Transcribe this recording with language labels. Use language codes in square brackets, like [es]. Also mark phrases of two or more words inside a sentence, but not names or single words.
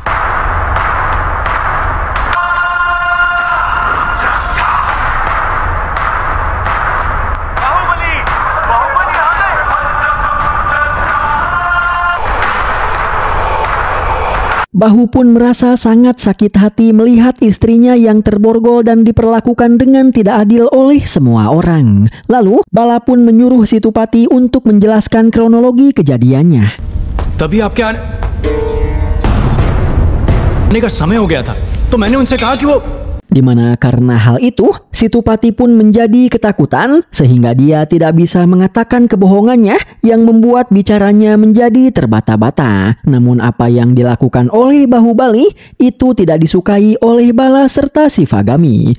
[id] Bahu pun merasa sangat sakit hati melihat istrinya yang terborgol dan diperlakukan dengan tidak adil oleh semua orang. Lalu, Bala pun menyuruh Situpati untuk menjelaskan kronologi kejadiannya. [hi] तभी आपके आने का समय हो गया था, तो मैंने उनसे कहा कि वो [id] Dimana karena hal itu, Situpati pun menjadi ketakutan sehingga dia tidak bisa mengatakan kebohongannya yang membuat bicaranya menjadi terbata-bata. Namun apa yang dilakukan oleh Bahubali itu tidak disukai oleh Bala serta Shivagami.